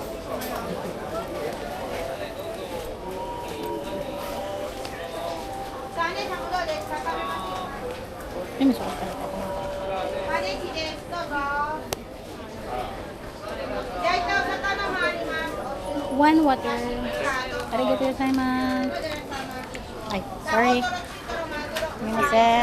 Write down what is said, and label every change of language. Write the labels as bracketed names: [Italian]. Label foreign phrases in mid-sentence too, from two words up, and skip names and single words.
[Filipino] Ay, masakit talaga ako. [English] One water. [Japanese] ありがとうございます. [English] Ay, sorry. [Japanese] すみません.